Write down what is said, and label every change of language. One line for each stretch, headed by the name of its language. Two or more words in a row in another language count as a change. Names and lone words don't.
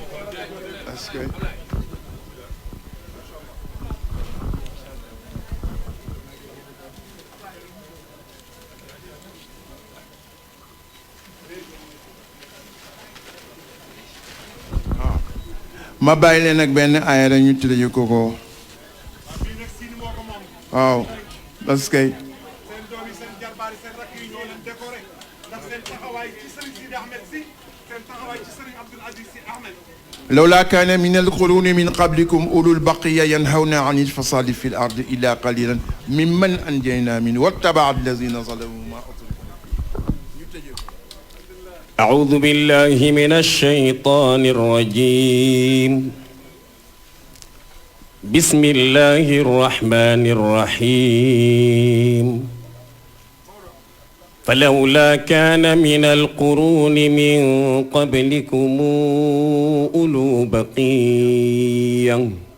French: parce que
Wolof: ma bàyyi leen ak benn aaya rek ñu tuddee ko waaw
French: parce que
Wolof: seen doom yi seen jarbaar yi seen rakk yi ñoo leen décoré ndax seen taxawaay ci Serigne Sidi Ahmed Sy seen taxawaay ci Serigne Abdoul Aziz Sy Ahmed
Arabic: لولا كان من القرون من قبلكم أولو البقية ينهون عن الفساد في الأرض إلا قليلا ممن أنجينا منه واتبع الذين ظلموا ما أعوذ بالله من الشيطان الرجيم بسم الله الرحمن الرحيم فلولا كان من القرون من قبلكم أولو بقية